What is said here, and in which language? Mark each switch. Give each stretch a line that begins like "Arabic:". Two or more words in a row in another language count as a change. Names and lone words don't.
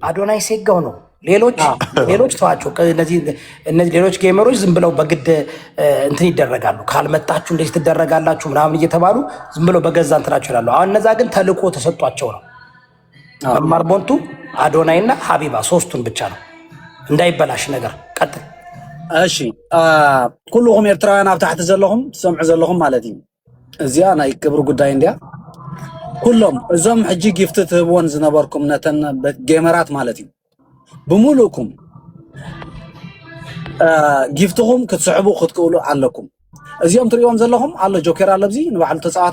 Amharic: አዶናይ ሴጋው ነው። ሌሎች ተዋቸው። እነዚህ ሌሎች ጌመሮች ዝም ብለው በግድ እንትን ይደረጋሉ። ካልመጣችሁ እንደዚህ ትደረጋላችሁ ምናምን እየተባሉ ዝም ብለው በገዛ እንትናቸው ይላሉ። አሁን እነዛ ግን ተልእኮ ተሰጧቸው ነው። መማር ቦንቱ አዶናይ እና ሀቢባ ሶስቱን ብቻ ነው እንዳይበላሽ ነገር። ቀጥል።
Tigrinya: እሺ ኩልኩም ኤርትራውያን ኣብ ታሕቲ ዘለኹም ትሰምዑ ዘለኹም ማለት እዩ እዚያ ናይ ክብሪ ጉዳይ እንድያ ኩሎም እዞም ሕጂ ጊፍቲ ትህብዎን ዝነበርኩም ነተን ጌመራት ማለት እዩ ብምሉእኩም ጊፍትኩም ክትስዕቡ ክትክእሉ ኣለኩም። እዚኦም ትሪኦም ዘለኹም ኣሎ ጆከር ኣለብዚ ንባዕሉ ተፃዋታ